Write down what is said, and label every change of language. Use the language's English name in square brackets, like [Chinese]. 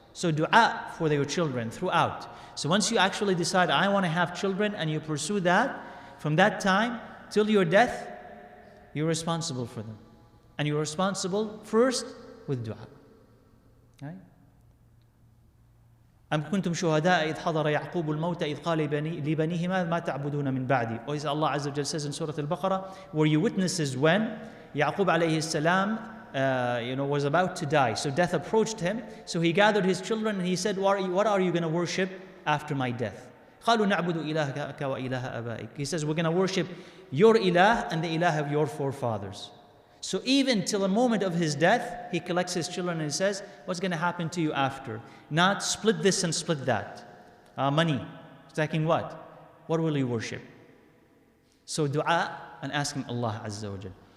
[English] So dua for your children throughout. So once you actually decide, I want to have children, and you pursue that, from that time till your death, you're responsible for them. And you're responsible first with dua. Right? [Arabic] أم كنتم شهداء إذ حضر يعقوب الموت إذ قال لبنيه ما تعبدون من بعدي. [English] Or as Allah Azza wa Jal says in Surah Al-Baqarah, were you witnesses when Yaqub alayhi salam was about to die. So death approached him. So he gathered his children and he said, what are you going to worship after my death? [Arabic] قالوا نعبد إلهك وإله آبائك. [English] He says, we're going to worship your ilah and the ilah of your forefathers. So even till the moment of his death, he collects his children and he says, what's going to happen to you after? Not split this and split that. Money. Stacking what? What will you worship? So dua and asking Allah Azza wa Jal.